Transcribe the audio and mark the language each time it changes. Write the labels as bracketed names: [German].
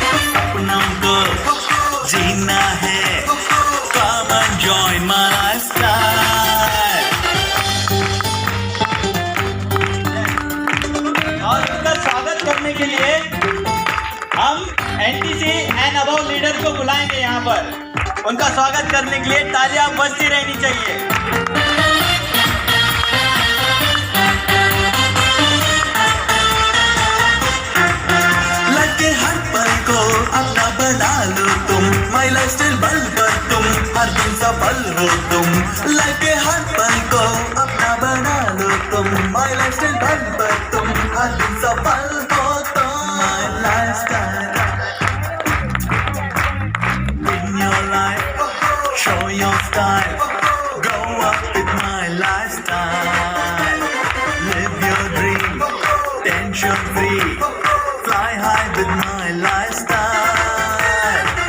[Hindi] सपनों को जीना है, [English] come and join my lifestyle. [Hindi] और उनका स्वागत करने के लिए हम एनटीसी एंड अबव लीडर को बुलाएंगे यहाँ पर। उनका स्वागत करने के लिए तालियां बजती रहनी चाहिए। लगे हर पल को अपना बना लो तुम, माई लाइफस्टाइल बल पर तुम हर दिन सफल हो तुम। लगे हर पल को अपना बना लो तुम, माई लाइफस्टाइल बल पर तुम हर दिन सफल हो तुम। [English] My lifestyle, win your life, show your style, go up with my lifestyle. Live your dream, tension free, fly high with my lifestyle.